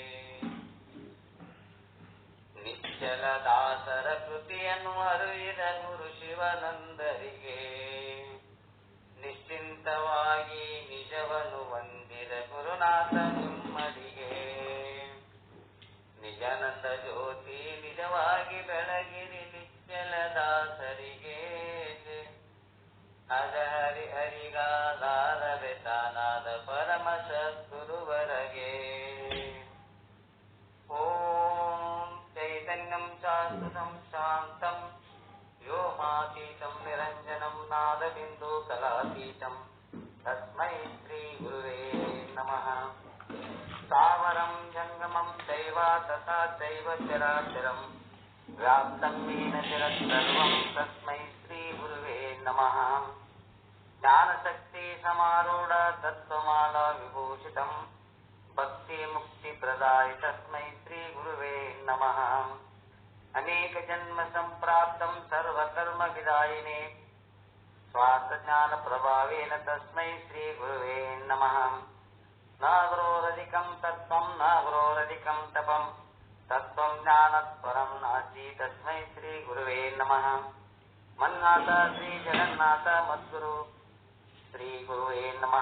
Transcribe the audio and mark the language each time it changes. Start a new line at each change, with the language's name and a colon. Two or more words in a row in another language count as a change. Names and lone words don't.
Kannada: ನಿಶ್ಚಲದಾಸರ ಕೃತಿಯನ್ನು ಅರಿದ ಗುರು ಶಿವನಂದರಿಗೆ, ನಿಶ್ಚಿಂತವಾಗಿ ನಿಜವನ್ನು ವಂದಿದ ಗುರುನಾಥ ನಿಮ್ಮಡಿಗೆ. ನಿಜಾನಂದ ಜ್ಯೋತಿ ನಿಜವಾಗಿ ಬೆಳಗಿರಿ ನಿಶ್ಚಲದಾಸರಿಗೆ, ಅಜಹರಿ ಹರಿಗಾದಾರವೆ ತಾನಾದ ಪರಮ ಸದ್ಗುರುವರಗೆ.
Sanskrit: ಓಂ ಚೈತನ್ಯಂ ಶಾಶ್ವತಂ ಶಾಂತಂ ವ್ಯೋಮಾತೀತಂ ನಿರಂಜನಂ ನಾದಬಿಂದು ಕಲಾತೀತಂ ತಸ್ಮೈ ಶ್ರೀ ಗುರುವೇ ನಮಃ. ಸ್ಥಾವರಂ ಜಂಗಮಂ ಚೈವ ತಥಾ ಚೈವ ಚರಾಚರಂ ವ್ಯಾಪ್ತಂ ಯೇನ ಜಗತ್ಸರ್ವಂ ತಸ್ಮೈ ಶ್ರೀ ಗುರುವೇ ನಮಃ. ಜ್ಞಾನಶಕ್ತಿ ಸಮಾರೂಢ ತತ್ವಮಾಲಾ ವಿಭೂಷಿತಂ ಭಕ್ತಿ ಮುಕ್ತಿ ಪ್ರದಾಯ ತಸ್ಮೈ ಶ್ರೀ ಗುರುವೇ ನಮಃ. ಅನೇಕ ಜನ್ಮ ಸಂಪ್ರಾಪ್ತಂ ಸರ್ವಕರ್ಮ ವಿದಾಯಿನೇ स्वार्थज्ञानप्रभावेन तस्मै श्रीगुरुवे नमः। न गुरोरधिकं तत्त्वं न गुरोरधिकं तपं तत्त्वं ज्ञानत्परं नास्ति तस्मै श्रीगुरुवे नमः। मन्नाथ श्रीजगन्नाथ मद्गुरु श्रीगुरुवे नमः।